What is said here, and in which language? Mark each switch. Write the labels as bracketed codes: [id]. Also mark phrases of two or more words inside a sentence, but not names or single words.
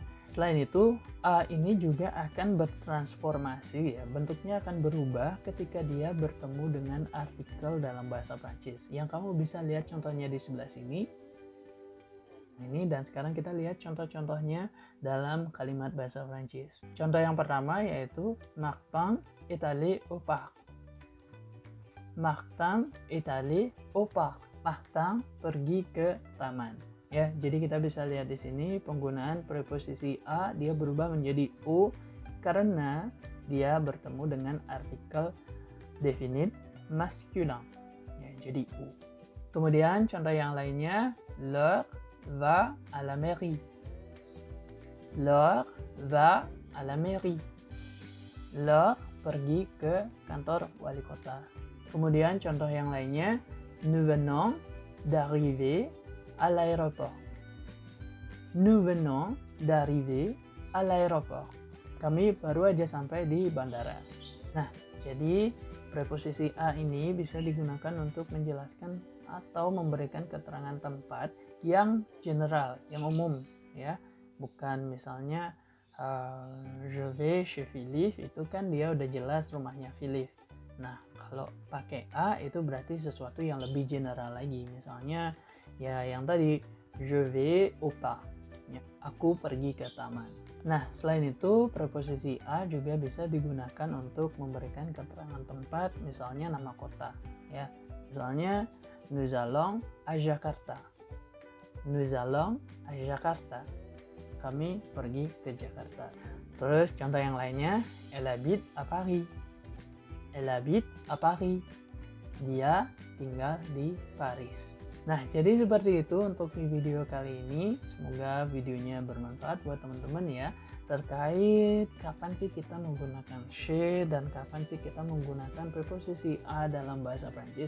[id] Selain itu, A ini juga akan bertransformasi ya, bentuknya akan berubah ketika dia bertemu dengan artikel dalam bahasa Prancis. Yang kamu bisa lihat contohnya di sebelah sini. Ini dan sekarang kita lihat contoh-contohnya dalam kalimat bahasa Prancis. Contoh yang pertama yaitu [fr] Martin est allé au parc. Martin est allé au parc. [id] Martin pergi ke taman. Ya, jadi kita bisa lihat di sini penggunaan preposisi a dia berubah menjadi u karena dia bertemu dengan artikel definite masculin. Ya, jadi u. Kemudian contoh yang lainnya, [fr] Laure va à la mairie. Laure va à la mairie. [id] Laure pergi ke kantor wali kota. Kemudian contoh yang lainnya, [fr] nous venons d'arriver à l'aéroport. Nous venons d'arriver à l'aéroport. [id] Kami baru aja sampai di bandara. Nah, jadi preposisi a ini bisa digunakan untuk menjelaskan atau memberikan keterangan tempat yang general, yang umum ya. Bukan misalnya [fr] je vais chez Philippe, [id] itu kan dia udah jelas rumahnya Philippe. Nah, kalau pakai a itu berarti sesuatu yang lebih general lagi. Misalnya ya yang tadi, [fr] je vais au parc. [id] Ya, aku pergi ke taman. Nah, selain itu, preposisi a juga bisa digunakan untuk memberikan keterangan tempat, misalnya nama kota. Ya, misalnya, [fr] nous allons à Jakarta. Nous allons à Jakarta. [id] Kami pergi ke Jakarta. Terus contoh yang lainnya, [fr] elle habite à Paris. Elle habite à Paris. [id] Dia tinggal di Paris. Nah, jadi seperti itu untuk di video kali ini. Semoga videonya bermanfaat buat teman-teman ya. Terkait kapan sih kita menggunakan she dan kapan sih kita menggunakan preposisi a dalam bahasa Prancis.